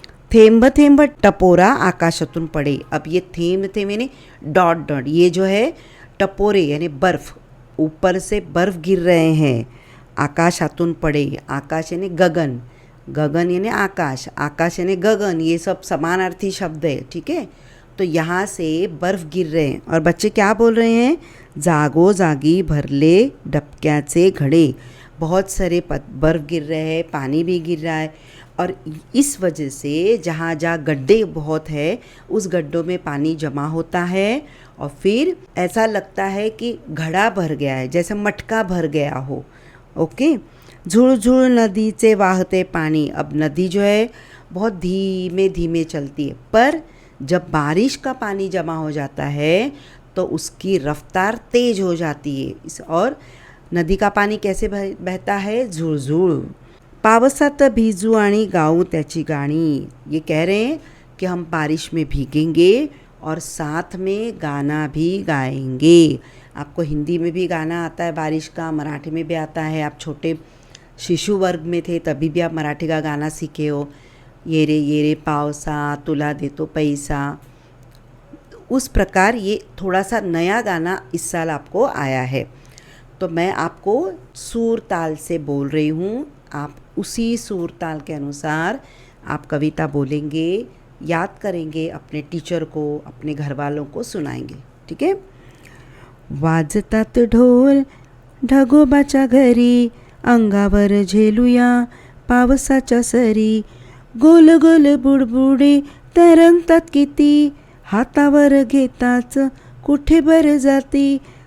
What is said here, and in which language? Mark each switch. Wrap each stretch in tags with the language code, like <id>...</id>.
<mr>थेंब थेंब टपोरा आकाशातून पड़े।</mr> <hi>अब ये थेंब थेंब यानी डॉट डॉट, ये जो है टपोरे यानी बर्फ़, ऊपर से बर्फ़ गिर रहे हैं।</hi> <mr>आकाशातून पड़े,</mr> <hi>आकाश यानी गगन, गगन यानी आकाश, आकाश यानी गगन, ये सब समानार्थी शब्द है, ठीक है। तो यहाँ से बर्फ़ गिर रहे हैं और बच्चे क्या बोल रहे हैं?</hi> <mr>जागो जागी भरले डबक्याचे घड़े।</mr> <hi>बहुत सारे बर्फ़ गिर रहे हैं, पानी भी गिर रहा है और इस वजह से जहाँ जहाँ गड्ढे बहुत है उस गड्ढों में पानी जमा होता है और फिर ऐसा लगता है कि घड़ा भर गया है, जैसे मटका भर गया हो। ओके।</hi> <mr>झुळझुळ नदीचे वाहते पानी।</mr> <hi>अब नदी जो है बहुत धीमे धीमे चलती है, पर जब बारिश का पानी जमा हो जाता है तो उसकी रफ्तार तेज हो जाती है। और नदी का पानी कैसे बहता है?</hi> <mr>झुळझुळ। पावसात भिजू आणि गाऊ त्याची गाणी।</mr> <hi>ये कह रहे हैं कि हम बारिश में भीगेंगे और साथ में गाना भी गाएंगे। आपको हिंदी में भी गाना आता है बारिश का, मराठी में भी आता है। आप छोटे शिशु वर्ग में थे तभी भी आप मराठी का गाना सीखे हो।</hi> <mr>ये रे पावसा तुला देतो पैसा।</mr> <hi>उस प्रकार ये थोड़ा सा नया गाना इस साल आपको आया है। तो मैं आपको सूर ताल से बोल रही हूँ, आप उसी सूर ताल के अनुसार आप कविता बोलेंगे, याद करेंगे, अपने टीचर को, अपने घर वालों को सुनाएंगे, ठीक है।</hi> <mr>वाजतात ढोल ढगोबाच्या घरी, अंगावर झेलूया पावसाच्या सरी। गोल गोल बुडबुडे तरंगतात किती, हातावर घेताच कुठे भर जाती।</mr>